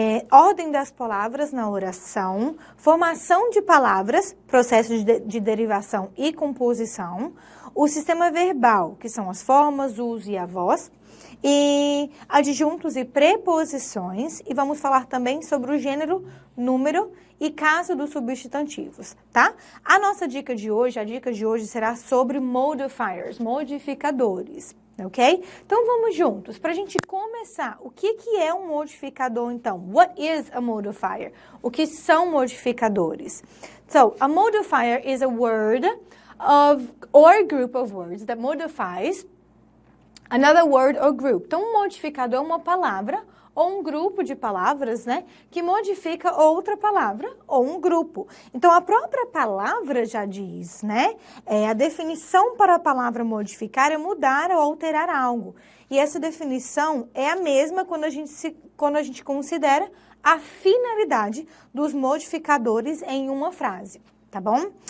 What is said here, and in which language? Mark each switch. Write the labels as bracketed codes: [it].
[pt] ordem das palavras na oração, formação de palavras, processo de derivação e composição, o sistema verbal, que são as formas, uso e a voz, e adjuntos e preposições, e vamos falar também sobre o gênero, número e caso dos substantivos, tá? A nossa dica de hoje, será sobre modifiers, modificadores, ok? Então, vamos juntos. Para a gente começar, o que é um modificador, então? [en] What is a modifier? [pt] O que são modificadores? [en] So, a modifier is a word or group of words that modifies another word or group. [pt] Então, um modificador é uma palavra ou um grupo de palavras, né, que modifica outra palavra ou um grupo. Então, a própria palavra já diz, né, a definição para a palavra modificar é mudar ou alterar algo. E essa definição é a mesma quando a gente considera a finalidade dos modificadores em uma frase, tá bom?